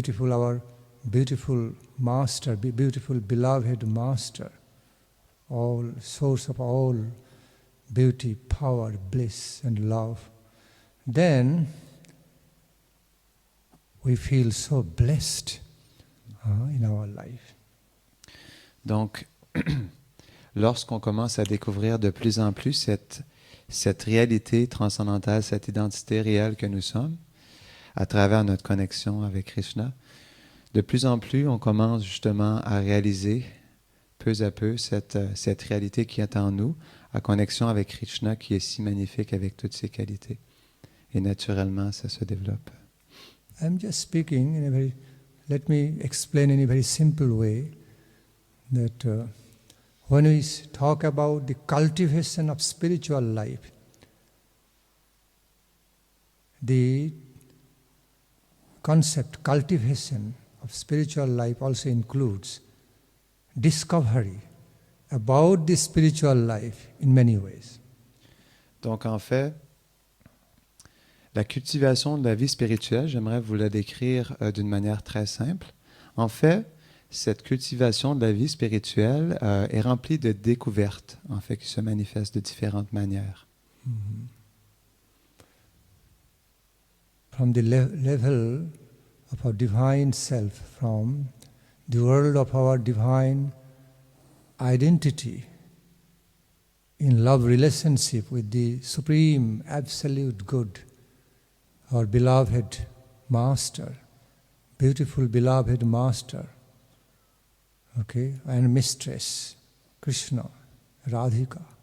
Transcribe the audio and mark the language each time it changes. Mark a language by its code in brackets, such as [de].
[en] our beautiful master, beautiful beloved master, all source of all beauty, power, bliss and love, then we feel so blessed in our life. [fr] Donc, lorsqu'on commence à découvrir de plus en plus cette réalité transcendantale, cette identité réelle que nous sommes, à travers notre connexion avec Krishna, de plus en plus, on commence justement à réaliser peu à peu cette réalité qui est en nous, en connexion avec Krishna qui est si magnifique avec toutes ses qualités. Et naturellement, ça se développe. [en] I'm just speaking let me explain in a very simple way that when we talk about the cultivation of spiritual life, the concept cultivation of spiritual life also includes discovery about the spiritual life in many ways. [fr] Donc en fait, la cultivation de la vie spirituelle, j'aimerais vous la décrire d'une manière très simple. En fait, cette cultivation de la vie spirituelle est remplie de découvertes, en fait, qui se manifestent de différentes manières. Mm-hmm. [en] From the level of our divine self, from the world of our divine identity, in love relationship with the supreme absolute good, our beloved master, beautiful beloved master, okay, and mistress, Krishna, Radhika.